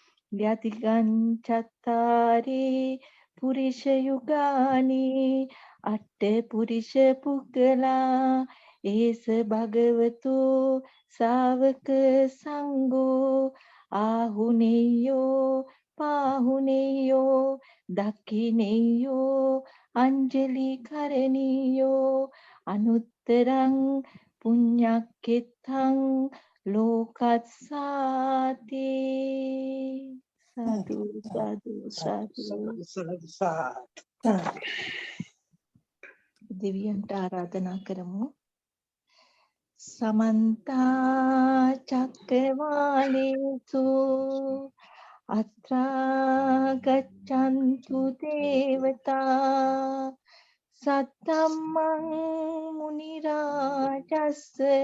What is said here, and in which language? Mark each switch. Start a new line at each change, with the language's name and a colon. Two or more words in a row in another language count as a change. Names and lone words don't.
Pali: යතිගංචත්තාරි පුරිෂ යුගානි අට්ඨ පුරිෂ පුද්ගලා ඒස භගවතු ශාවක සංඝෝ ආහුනේයෝ පාහුනේයෝ දක්ඛිනේයෝ අංජලි කරණීයෝ අනුත්තරං පුඤ්ඤක්ඛෙත්තං ලෝකස්සාති. සාදු සාදු සාදු.
Sinhala: දෙවියන්ට ආරාධනා කරමු.
Pali: සමන්ත චක්කවාලේසු අත්‍රා ගච්ඡන්තු දේවතා සත්තම්මං මුනි රාජස්ස